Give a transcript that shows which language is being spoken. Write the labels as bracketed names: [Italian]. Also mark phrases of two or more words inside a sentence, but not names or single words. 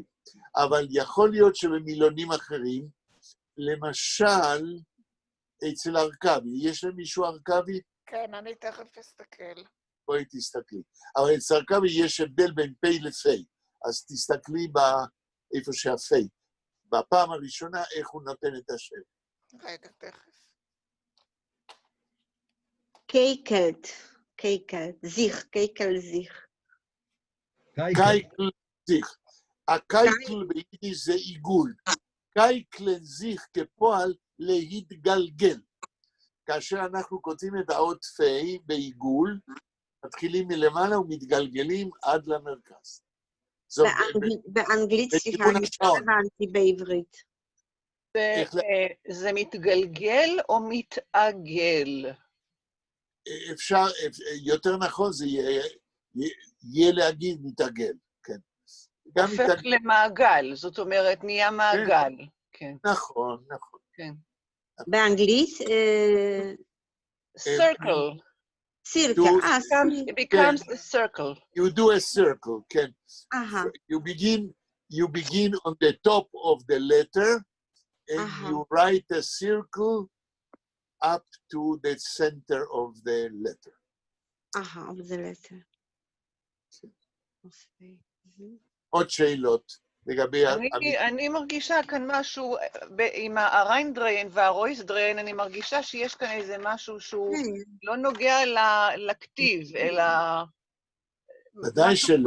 [Hebrew] אבל יכול להיות שבמילונים אחרים, למשל, אצל ארכבי, יש למישהו ארכבי? כן, אני תכף אסתכל. בואי תסתכלי. אבל אצל ארכבי יש הבדל בין פי לפי, אז תסתכלי איפה שהפי. בפעם הראשונה, איך הוא נותן את השם. רגע, תכף. [Yiddish] קייקלט, זיך, קייקל זיך. קייקל זיך. [Hebrew] הקייקל ביידיש זה עיגול. [Yiddish] קייקלן זיך [Hebrew] כפועל להתגלגל. כאשר אנחנו כותבים את האות פי בעיגול, מתחילים מלמעלה ומתגלגלים עד למרכז. באנגלית, סליחה, בכיוון אני השעון. לא הבנתי בעברית. זה מתגלגל או מתעגל? אפשר, יותר נכון זה יהיה להגיד מתעגל, כן. גם הופך למעגל, זאת אומרת, נהיה מעגל. כן. נכון, נכון. כן. באנגלית, [English] circle. סירקה, It becomes a circle. You do a circle, כן. You begin on the top of the letter, and you write a circle up to the center of the letter. of the letter. [Hebrew] עוד שאלות לגבי... אני מרגישה כאן משהו, עם הריינדריין והרויסדריין, אני מרגישה שיש כאן איזה משהו שהוא לא נוגע לכתיב, אלא... ודאי שלא.